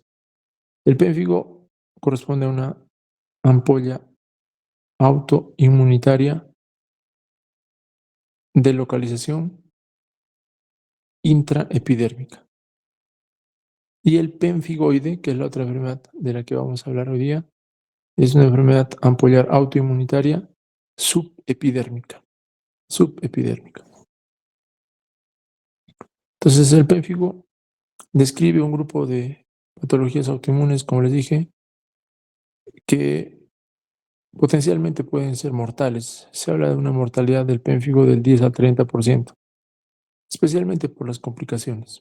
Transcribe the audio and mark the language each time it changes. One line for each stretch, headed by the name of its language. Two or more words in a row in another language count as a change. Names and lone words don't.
Spanish: El pénfigo corresponde a una ampolla autoinmunitaria de localización intraepidérmica. Y el pénfigoide, que es la otra enfermedad de la que vamos a hablar hoy día, es una enfermedad ampollar autoinmunitaria subepidérmica. Subepidérmica. Entonces, el pénfigo describe un grupo de patologías autoinmunes, como les dije, que potencialmente pueden ser mortales. Se habla de una mortalidad del pénfigo del 10 al 30%, especialmente por las complicaciones.